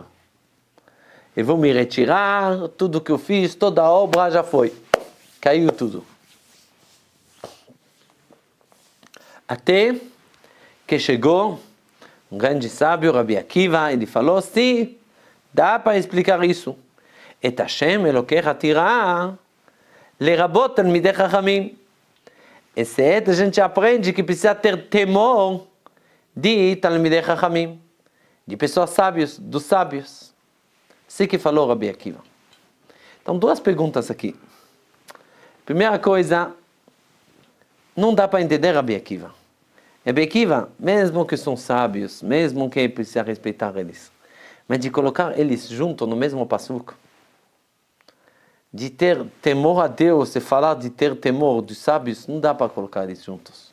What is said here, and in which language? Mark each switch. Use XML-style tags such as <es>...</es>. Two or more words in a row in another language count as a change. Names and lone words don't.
<pt>Eu vou me retirar, tudo que eu fiz, toda a obra já foi. Caiu tudo. Até que chegou um grande sábio, Rabi Akiva, ele falou, sim, dá para explicar isso.</pt> <he>את השם אלקיך תירא לרבות תלמידי חכמים.</he> <pt>Esse et a gente aprende que precisa ter temor de</pt> <he>תלמידי חכמים.</he> <pt>de pessoas sábias, dos sábios. Assim que falou Rabi Akiva. Então, duas perguntas aqui. Primeira coisa, não dá para entender Rabi Akiva. Rabi Akiva, mesmo que são sábios, mesmo que precisa respeitar eles, mas de colocar eles juntos no mesmo passuco, de ter temor a Deus e falar de ter temor dos sábios, não dá para colocar eles juntos.</pt>